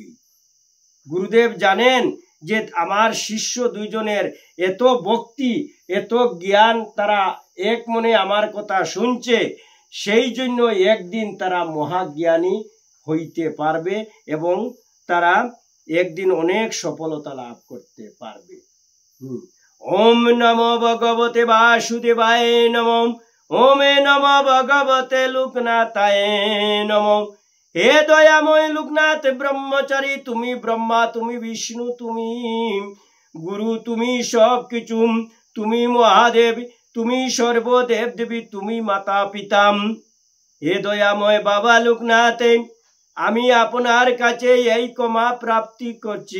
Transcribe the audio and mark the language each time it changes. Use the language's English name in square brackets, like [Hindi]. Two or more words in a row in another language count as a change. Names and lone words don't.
[Bangla] গুরুদেব জানেন যে আমার শিষ্য দুইজনের এত ভক্তি, এত জ্ঞান, তারা এক মনে আমার কথা শুনছে, সেই জন্য একদিন তারা মহাজ্ঞানী হইতে পারবে এবং তারা একদিন অনেক সফলতা লাভ করতে পারবে। [Sanskrit] ওম নমো ভগবতে বাসুদেবায় নমঃ। ওম নমো ভগবতে লোকনাথায় নমঃ। [Bangla] হে দয়াময় লোকনাথ ব্রহ্মচারী, তুমি ব্রহ্মা, তুমি বিষ্ণু, তুমি গুরু, তুমি সব কিছু, তুমি মহাদেব, তুমি সর্বদেব দেবী, তুমি মাতা পিতাম। হে দয়াময় বাবা লোকনাথ, আমি আপনার কাছে এই ক্ষমা প্রাপ্তি করছি।